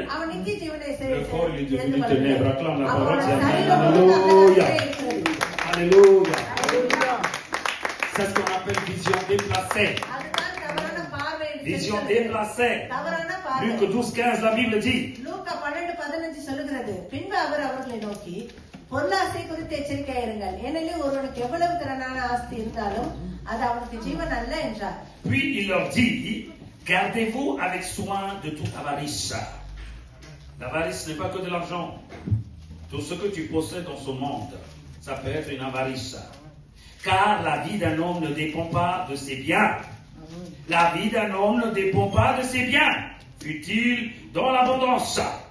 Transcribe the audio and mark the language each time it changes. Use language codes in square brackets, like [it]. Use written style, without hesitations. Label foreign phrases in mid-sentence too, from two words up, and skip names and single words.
[fr] Le corps, il est devenu ténèbres. Acclame la parole. Alléluia. Alléluia. C'est ce qu'on appelle vision déplacée. Vision déplacée. Luc 12:15, la Bible dit. [ta] பொருளாசை குறித்து எச்சரிக்கையா இருங்கள் ஏனெனில் ஒருவனுக்கு எவ்வளவு திறனான ஆஸ்தி இருந்தாலும் அது அவனுக்கு ஜீவன் அல்ல என்றார். [fr] Puis il leur dit, gardez-vous avec soin de toute avarice. L'avarice n'est pas que de l'argent. Tout ce que tu possèdes dans ce monde, ça peut être une avarice. Car la vie d'un homme ne dépend pas de ses biens. La vie d'un homme ne dépend pas de ses biens, fut-il dans l'abondance.